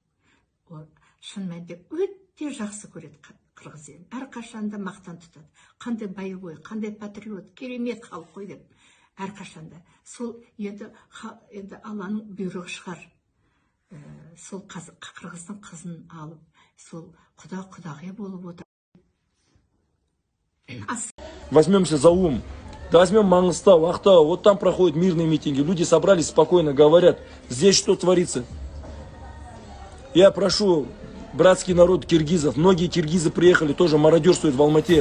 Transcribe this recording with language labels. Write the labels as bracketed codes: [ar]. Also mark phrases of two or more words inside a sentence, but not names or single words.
[kk] Ол шын мәнінде өте жақсы көреді қырғыз елін. Әрқашанда мақтан тұтады. Қандай боевой, қандай патриот, керемет халық қой деп. Әрқашанда. Сол енді Алланың бұйрығы шығар. Сол қырғыздың қызын алып, сол құдағи болып отыр. [ru] Возьмемся за ум. Да возьмем Маңғыстау, Ақтау, вот там проходят мирные митинги. Люди собрались спокойно, говорят, здесь что творится. Я прошу, братский народ киргизов, многие киргизы приехали, тоже мародерствуют в Алмате.